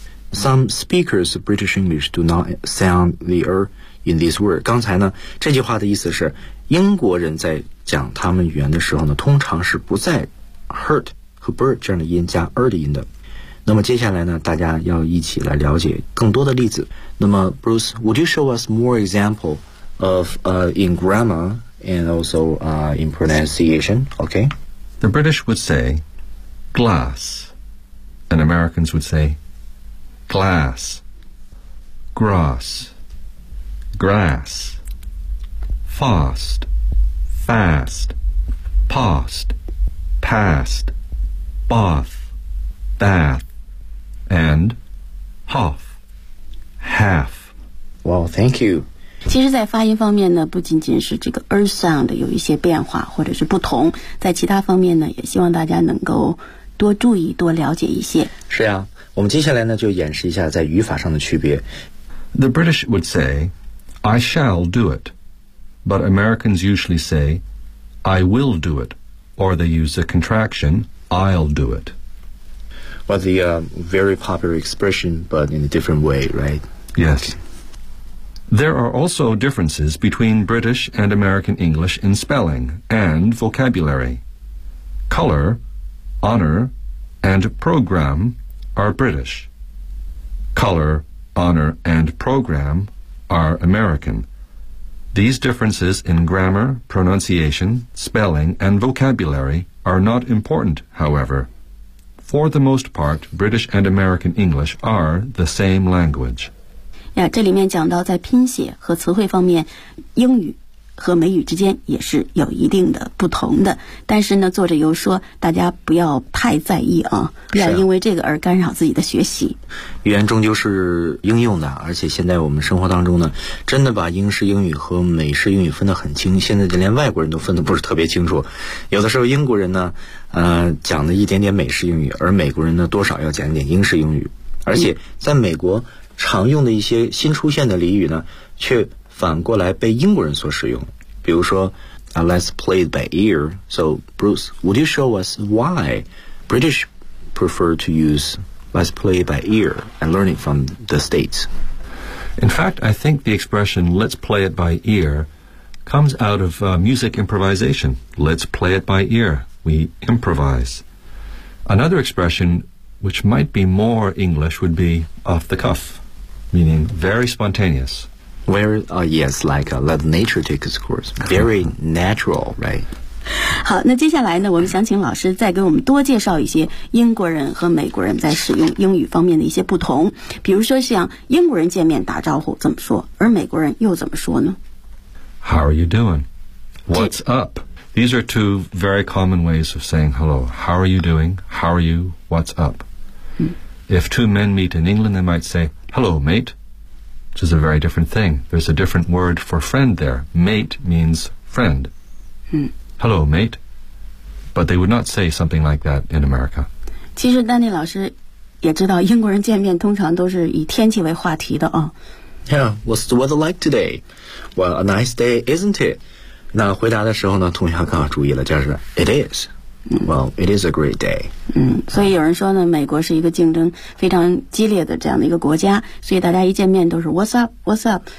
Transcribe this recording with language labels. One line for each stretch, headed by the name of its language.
English: Some speakers of British English do not sound the R in this word.
Chinese: 刚才呢，这句话的意思是，英国人在讲他们语言的时候呢，通常是不在 hurt 和 bird 这样的音加 R 的音的。那么接下来呢，大家要一起来了解更多的例子。那么
English: Bruce, would you show us more example of in grammar? And also in pronunciation, okay? The British would say glass, and Americans would say glass, grass, grass, fast, fast, past, past, bath, bath, and half, half. Well, thank you.
Chinese: 其实在发音方面呢，不仅仅是这个 er sound 有一些变化或者是不同，在其他方面呢，也希望大家能够多注意多了解一些。是啊，我们接下来呢就演示一下在语法上的区别。
English: The British would say I shall do it, but Americans usually say I will do it, or they use the contraction I'll do it But the、very popular expression, but in a different way, right? Yes.、Okay. There are also differences between British and American English in spelling and vocabulary. Color, honor, and program are British. Color, honor, and program are American. These differences in grammar, pronunciation, spelling, and vocabulary are not important, however. For the most part, British and American English are the same language.
Chinese: 呀，这里面讲到在拼写和词汇方面，英语和美语之间也是有一定的不同的。但是呢，作者又说大家不要太在意啊，不要因为这个而干扰自己的学习。语言终究是应用的，而且现在我们生活当中呢，真的把英式英语和美式英语分得很清，现在连外国人都分得不是特别清楚。有的时候英国人呢，讲了一点点美式英语，而美国人呢，多少要讲一点英式英语。而且在美国常用的一些新出现的俚语呢，却反过来被英国人所使用。比如说
English: Let's play it by ear. So Bruce, would you show us why British prefer to use Let's play it by ear and learn it from the States? In fact, I think the expression Let's play it by ear comes out of、music improvisation. Let's play it by ear. We improvise. Another expression which might be more English would be off the cuff, meaning very spontaneous. Where, yes, like let nature take its course. Very natural, right?
Chinese: 好，那接下来呢，我们想请老师再给我们多介绍一些英国人和美国人在使用英语方面的一些不同。比如说像英国人见面打招呼怎么说，而美国人又怎么说呢？
English: How are you doing? What's up? These are two very common ways of saying hello. How are you doing? How are you? What's up?、If two men meet in England, they might say, hello, mate. Which is a very different thing. There's a different word for friend there. Mate means friend.、Hello, mate. But they would not say something like that in America.
Chinese: 其实丹尼老师也知道英国人见面通常都是以天气为话题的啊。
English: Yeah, what's the weather like today? Well, a nice day, isn't it?
Chinese: 那回答的时候呢，同学刚好注意了，就是
English: it is. Well, it is a great day.
Chinese: 所以有人说呢，美国是一个竞争非常激烈的这样的一个国家，所以大家一见面都是
English: What's up, What's up?